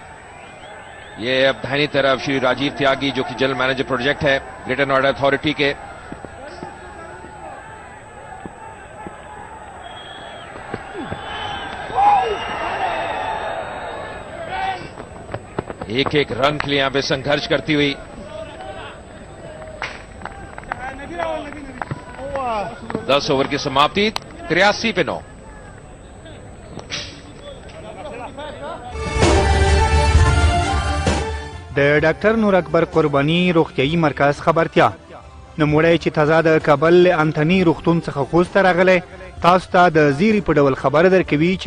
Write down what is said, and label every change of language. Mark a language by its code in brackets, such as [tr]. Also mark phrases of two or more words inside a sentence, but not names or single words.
[hi] ये अब दाहिनी तरफ श्री राजीव त्यागी, जो कि [en] general manager project [hi] है ग्रेटर नोएडा अथॉरिटी के, एक रन के लिए यहां पे संघर्ष करती हुई। दस ओवर की समाप्ति, 83 पे 9। [ps] د ډاکټر نور اکبر قرباني روغتیايي مرکز خبرتیا. نوموړی چې تازه د کابل انتنی روغتون څخه خوست ته راغلی، تاسو ته د زیری په ډول خبر درکوي چې